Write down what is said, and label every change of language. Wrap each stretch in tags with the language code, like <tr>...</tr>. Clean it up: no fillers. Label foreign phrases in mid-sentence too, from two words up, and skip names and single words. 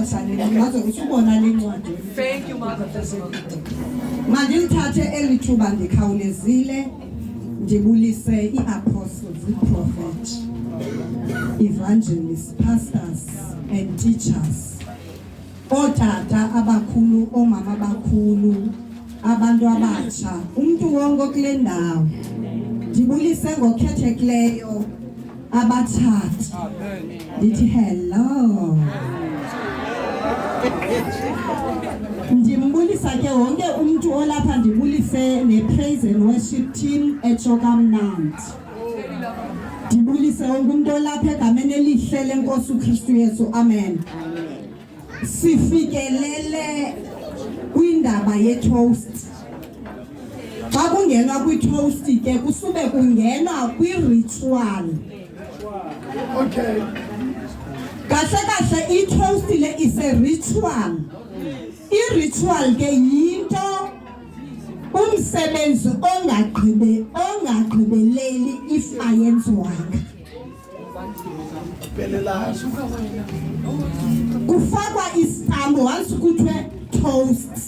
<en>Thank you, Mother.</en> <xh>Mandilithathe elithuba ndikhawulezile ndibulise iapostles,</xh> <en>prophet, evangelists, pastors and teachers.</en> <xh>Otata abakhulu, omama abakhulu, abantu abatsha, umuntu wonke kule ndawo. Ndibulise ngokhethekileyo abathathu. Ndithi hello. Ndimbulisa ke wonke umuntu olapha, ndibulise ne-</xh> <en>praise and worship team</en> <xh>eChokamnandi. Ndibulise wonke umuntu olapha egameni elihle lenkosi uKristu Yesu. Amen. Sifikelele kwindaba ye-toast. Xa kungenwa kwi-toast ke kusube kungenwa kwi-ritual. Okay. Kahle i-toast le</xh> <en>is a ritual.</en> <xh>I-ritual ke yinto umsebenzi ongagqibeleli if ayenziwanga. Kufakwa istampu once kuthiwe toast.</xh>